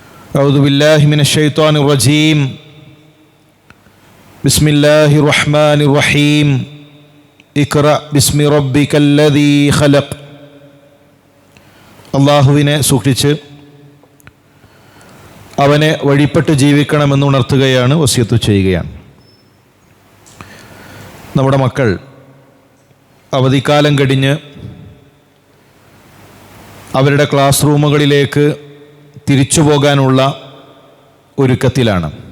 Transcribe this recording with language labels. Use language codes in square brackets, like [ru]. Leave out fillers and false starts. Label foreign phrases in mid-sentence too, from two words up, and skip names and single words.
[ar] أعوذ بالله من الشيطان الرجيم بسم الله الرحمن الرحيم اقرأ باسم ربك الذي خلق. [ml] അള്ളാഹുവിനെ സൂക്ഷിച്ച് അവനെ വഴിപ്പെട്ട് ജീവിക്കണമെന്ന് ഉണർത്തുകയാണ്, വസിയത്ത് ചെയ്യുകയാണ്. നമ്മുടെ മക്കൾ അവധിക്കാലം കഴിഞ്ഞ് അവരുടെ ക്ലാസ് റൂമുകളിലേക്ക് തിരിച്ചു പോകാനുള്ള ഒരുക്കത്തിലാണ്.